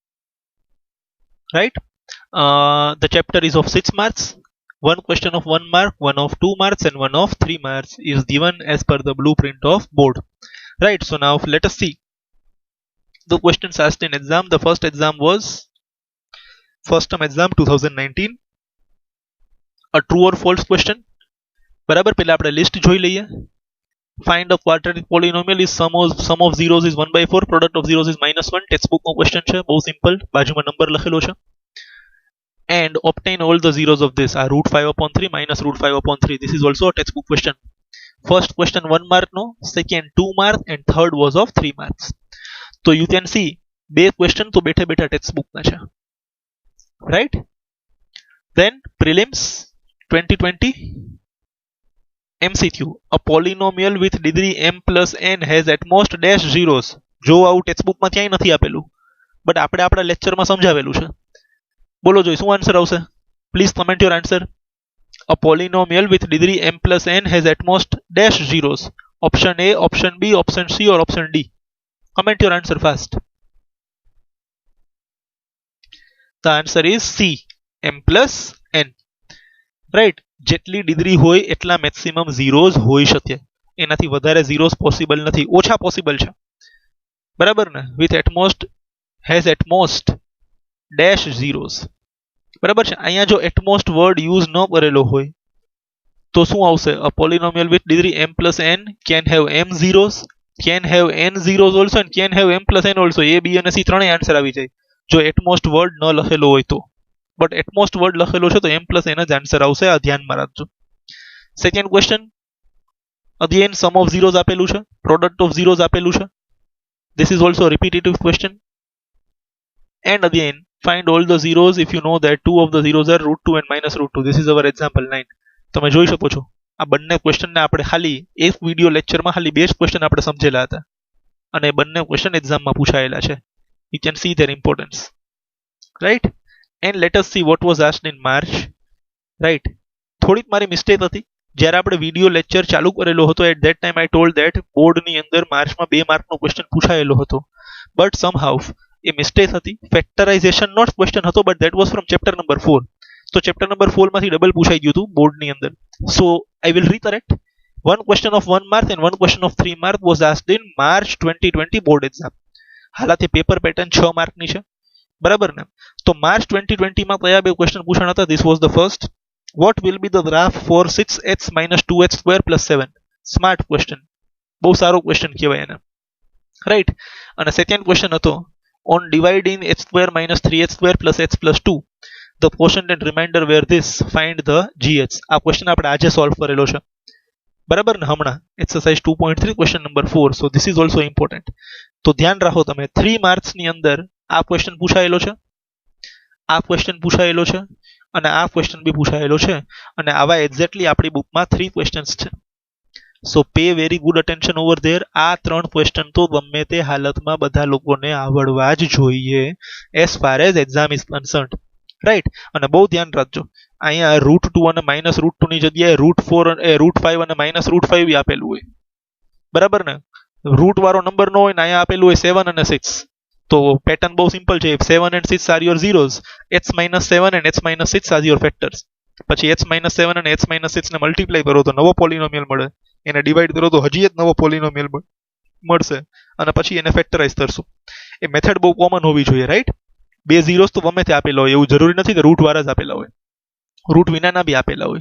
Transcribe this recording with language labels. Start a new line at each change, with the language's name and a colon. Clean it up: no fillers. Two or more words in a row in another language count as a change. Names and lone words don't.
English: The chapter is of 6 marks One question of 1 mark, one of 2 marks, and one of 3 marks is given as per the blueprint of board. Right, so now let us see the questions asked in exam. The first exam was first term exam 2019. A true or false question.
Gujarati: બરાબર, પહેલા આપણે લિસ્ટ જોઈ લઈએ.
English: Find a quadratic polynomial is sum of zeros is 1 by 4, product of zeros is -1.
Gujarati: ટેક્સ્ટબુક નો ક્વેશ્ચન છે, બહુ સિમ્પલ, બાજુમાં નંબર લખેલો છે.
English: And obtain all the zeros of this are √5/3 minus √5/3. This is also a textbook question. First question 1 mark no, second 2 mark, and third was of 3 marks. So you can see
Gujarati: બે question તો બેઠા બેઠા ટેક્સ્ટબુક ના છે,
English: right? Then prelims 2020 MCQ. A polynomial with degree m plus n has at most dash zeros.
Gujarati: જો આવું ટેક્સ્ટબુક માં ક્યાંય નથી આપેલું, બટ આપણે આપણા લેક્ચરમાં સમજાવેલું છે. બોલો જોઈ શું આન્સર આવશે?
English: please comment your answer. A polynomial with degree m plus n has at most dash zeros. Option A, option B, option C, or option D. Comment your answer fast. The answer is C, m plus n. Right?
Gujarati: જેટલી ડિગ્રી હોય એટલા
English: maximum zeros
Gujarati: હોઈ શકે, એનાથી વધારે ઝીરોઝ પોસિબલ નથી, ઓછા પોસિબલ છે, બરાબર ને?
English: with atmost has atmost dash zeros,
Gujarati: બરાબર છે. અહીંયા જો
English: atmost word use
Gujarati: ન કરેલો હોય તો શું આવશે?
English: a polynomial with degree m plus n can have m zeros, can have n zeros also, and can have m plus n also. A,
Gujarati: B અને C ત્રણેય આન્સર આવી જાય જો
English: atmost word
Gujarati: ન લખેલો હોય તો.
English: but atmost word
Gujarati: લખેલો છે તો
English: m plus n
Gujarati: જ આન્સર આવશે, આ ધ્યાનમાં રાખજો.
English: second question again sum of zeros
Gujarati: આપેલું છે,
English: product of zeros
Gujarati: આપેલું છે.
English: This is also a repetitive question. And again, find all the zeros if you know that two of the zeros are √2 and -√2. This is our example 9.
Gujarati: તમે જોઈ શકો છો આ બંને ક્વેશ્ચનને આપણે ખાલી એક
English: video lectureમાં
Gujarati: ખાલી બે જ ક્વેશ્ચન આપણે સમજેલા હતા અને બંને ક્વેશ્ચન એક્ઝામમાં પૂછાયેલા છે.
English: You can see their importance, right? And let us see what was asked in March, right?
Gujarati: થોડીક મારી મિસ્ટેક હતી, જ્યારે આપણે
English: video lecture
Gujarati: ચાલુ કરેલો હતો
English: at that time I told that
Gujarati: બોર્ડની અંદર માર્ચમાં 2 માર્કનો ક્વેશ્ચન પૂછાયેલો હતો,
English: but somehow
Gujarati: એ મિસ્ટેક હતી.
English: factorization not question
Gujarati: હતો,
English: but that was from chapter number 4.
Gujarati: તો
English: chapter number
Gujarati: 4 માંથી ડબલ પૂછાઈ ગયું હતું બોર્ડની અંદર.
English: સો I will recorrect. One question of 1 mark and one question of 3 mark was asked in March 2020 board exam.
Gujarati: હાલાતે
English: paper pattern
Gujarati: 6 માર્કની છે, બરાબર ને? તો માર્ચ 2020 માં કયા બે ક્વેશ્ચન પૂછાણા હતા?
English: This was the first. What will be the graph for 6x minus 2x square plus 7? smart question, બહુ સારો ક્વેશ્ચન કહેવાય એને, રાઈટ? અને second question હતો on dividing x square minus 3x square plus x plus 2 the quotient and remainder were this, find the gh.
Gujarati: આ ક્વેશ્ચન આપણે આજે સોલ્વ કરેલો છે, બરાબર ને?
English: હમણાં exercise 2.3 question number 4. So this is also important.
Gujarati: તો ધ્યાન રાખો તમે, 3 માર્ક્સની અંદર આ ક્વેશ્ચન પૂછાયેલો છે, આ ક્વેશ્ચન પૂછાયેલો છે અને આ ક્વેશ્ચન બી પૂછાયેલો છે, અને આવા એક્ઝેક્ટલી આપણી બુકમાં 3 ક્વેશ્ચન્સ છે.
English: So pay very good attention over there.
Gujarati: આ 3 ક્વેશ્ચન તો ગમે તે હાલતમાં બધા લોકોને આવડવા જ જોઈએ
English: as far as exam is concerned,
Gujarati: રાઈટ? અને બહુ ધ્યાન રાખજો, અહીંયા √2 અને -√2 ની જગ્યાએ √4 √5 અને -√5 બી આપેલું હોય, બરાબર ને? રૂટ વાળો નંબર નો હોય ને અહીંયા આપેલું હોય 7 અને 6. તો પેટર્ન બહુ સિમ્પલ છે.
English: 7 and 6 are your zeros, x minus 7 and x minus 6 are your factors.
Gujarati: પછી
English: x minus 7
Gujarati: અને
English: x minus 6
Gujarati: ને મલ્ટીપ્લાય કરો તો નવો પોલિનોમિયલ મળે, એને ડિવાઈડ કરો તો હજી એક નવો પોલિનોમિયલ મળશે, અને પછી એને ફેક્ટરાઇઝ કરશું. એ મેથડ બહુ કોમન હોવી જોઈએ, રાઈટ? બે ઝીરોસ તો ગમે તે આપેલા હોય, એવું જરૂરી નથી કે રૂટ વાળા જ આપેલા હોય, રૂટ વિનાના બી આપેલા હોય.